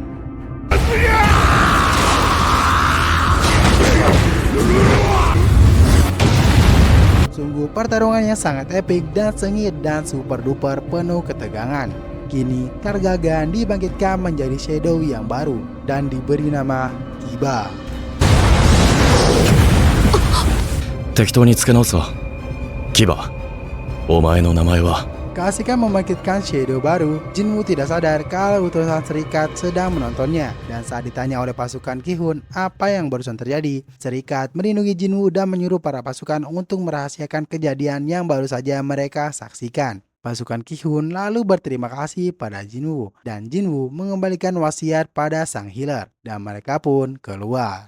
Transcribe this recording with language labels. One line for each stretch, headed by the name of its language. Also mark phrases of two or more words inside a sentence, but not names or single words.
Indonesian: Sungguh pertarungannya sangat epik dan sengit dan
English: super duper
Indonesian: penuh ketegangan. Kini Kargalgan dibangkitkan menjadi Shadow yang baru dan diberi nama Kiba.
Japanese: 適当に付け直すわ。キバ、お前の名前は
Indonesian: Keasikan membangkitkan Shadow baru, Jinwoo tidak sadar kalau utusan Serikat sedang menontonnya. Dan saat ditanya oleh pasukan Ki-hun apa yang barusan terjadi, Serikat melindungi Jinwoo dan menyuruh para pasukan untuk merahasiakan kejadian yang baru saja mereka saksikan. Pasukan Ki-hun lalu berterima kasih pada Jinwoo, dan Jinwoo mengembalikan wasiat pada sang healer, dan mereka pun keluar.